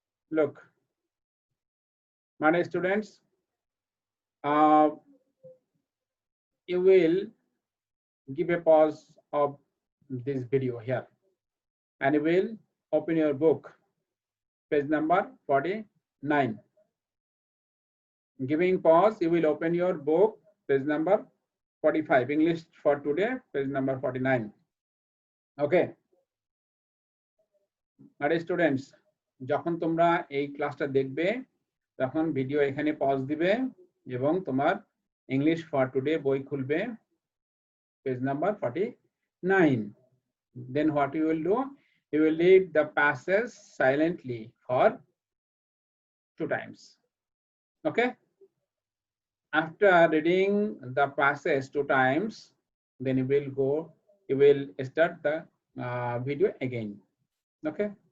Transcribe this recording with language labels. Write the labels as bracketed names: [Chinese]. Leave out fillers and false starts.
[English] Look, my dear students, you will give a pause of this video here and you will open your book, page number 49. Giving pause, you will open your book, page number 45, English for today, page number 49. Okay. My dear students, [Bangla] যখন তোমরা এই ক্লাসটা দেখবে তখন video এখানে pause দিবে এবং তোমার ইংলিশ ফর টুডে বই খুলবে, [English] page number 49. Then what you will do? You will read the passage silently for 2 times. Okay. After reading the passage 2 times, then you will start the video again. Okay.